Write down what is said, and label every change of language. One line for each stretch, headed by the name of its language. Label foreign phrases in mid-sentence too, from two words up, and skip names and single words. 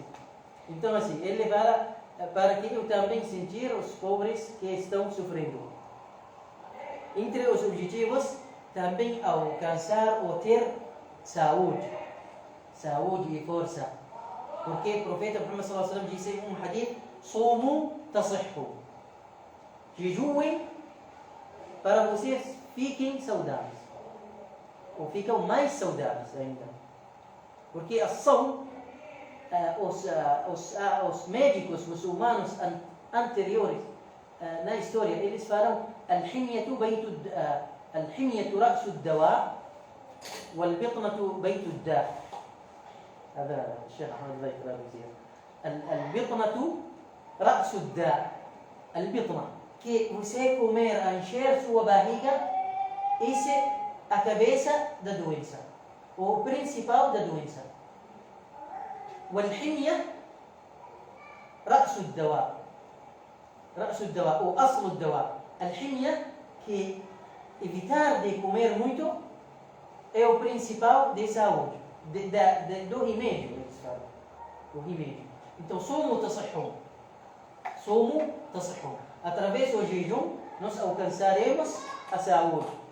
Portuguese: Então assim, ele fala para que eu também sentir os pobres que estão sofrendo. Entre os objetivos, também alcançar ou ter saúde e força. Porque o profeta Muhammad
Arabic: صلى الله عليه وسلم
Portuguese: disse em um hadith:
Arabic: صوموا تصحوا.
Portuguese: Jejuem para vocês fiquem saudáveis. Ou ficam mais saudáveis ainda. Porque a som, os médicos muçulmanos anteriores na história, eles falam:
Arabic: الحمية رأس الدواء والبطنة بيت الداء'. هذا الشيخ أحمد الله يكرمه زين. البطنة رأس الداء.
Portuguese: البطنة que você comer encher sua barriga, isso é a cabeça da doença, o principal da doença.
Arabic: والحمية رأس الدواء. رأس الدواء ou أصل الدواء.
Portuguese: الحمية que evitar de comer muito é o principal de saúde, do remédio, eles falam. O remédio. Então,
Arabic: صوموا تصحوا.
Portuguese: Através do jejum, nós alcançaremos a saúde.